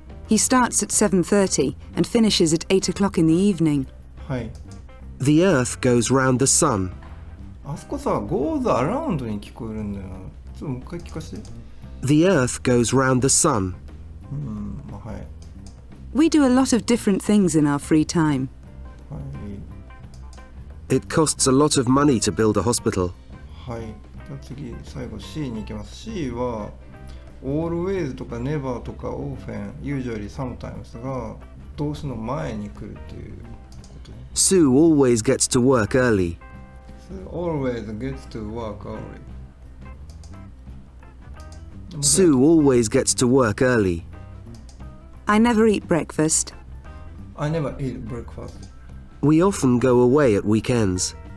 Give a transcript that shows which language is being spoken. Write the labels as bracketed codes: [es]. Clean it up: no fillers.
[en] He starts at 7:30 and finishes at 8 o'clock in the evening. [ja] はい。 [en] The earth goes round the sun. [ja] あそこさ、 [en] goes around [ja] に聞こえるんだよな。ちょっともう一回聞かせて。 [en] The earth goes round the sun. [ja] はい。 [en] We do a lot of different things in our free time. [ja] はい。 [en] It costs a lot of money to build a hospital. [ja] はい。じゃあ次、最後 C に行きます。C は always とか never とか often, usually, sometimes が動詞の前に来るっていうこと。 [en] Sue always gets to work early. Always gets to work early. Sue always gets to work early. I never eat breakfast. I never eat breakfast. We often go away at weekends.